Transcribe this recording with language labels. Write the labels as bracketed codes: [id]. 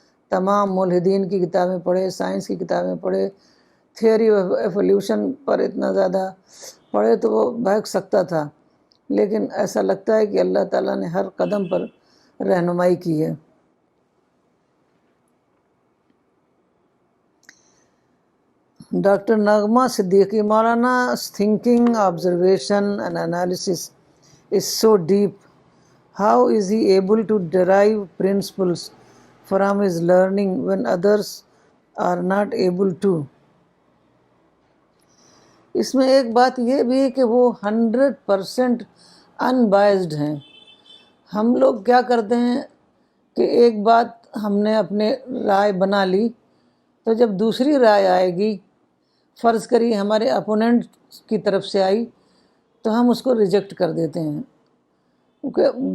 [ur] تمام ملحدین کی کتابیں پڑھے، سائنس کی کتابیں پڑھے، تھیوری آف ایولیوشن پر اتنا زیادہ پڑھے، تو وہ بہک سکتا تھا، لیکن ایسا لگتا ہے کہ اللہ تعالیٰ نے ہر قدم پر رہنمائی کی ہے۔ ڈاکٹر نغمہ Siddiqui: [en] Maulana's thinking, observation and analysis is so deep. How is he able to derive principles from his learning when others are not able to? [ur] اس میں ایک بات یہ بھی ہے کہ وہ 100% unbiased ہیں۔ ہم لوگ کیا کرتے ہیں کہ ایک بات ہم نے اپنے رائے بنا لی، تو جب دوسری رائے آئے گی، فرض کریے ہمارے اپوننٹ کی طرف سے آئی، تو ہم اس کو ریجیکٹ کر دیتے ہیں، کیونکہ